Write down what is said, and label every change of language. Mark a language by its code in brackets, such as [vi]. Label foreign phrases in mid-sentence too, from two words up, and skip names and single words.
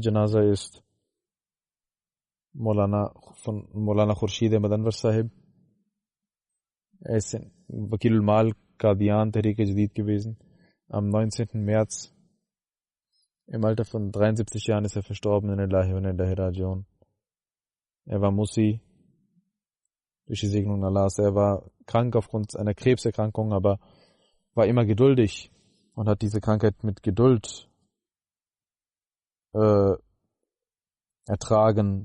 [de] Das erste Janaza ist von Maulana Khurshid Ahmad Anwar Sahib. Er ist in Wakilul Mal Qadian Tehreek-e-Jadid gewesen. Am 19. März im Alter von 73 Jahren ist er verstorben [ar] إن إلهي وإنا إليه راجعون. [de] Er war Musi durch die Segnung Allahs. Er war krank aufgrund einer Krebserkrankung, aber war immer geduldig und hat diese Krankheit mit Geduld ertragen.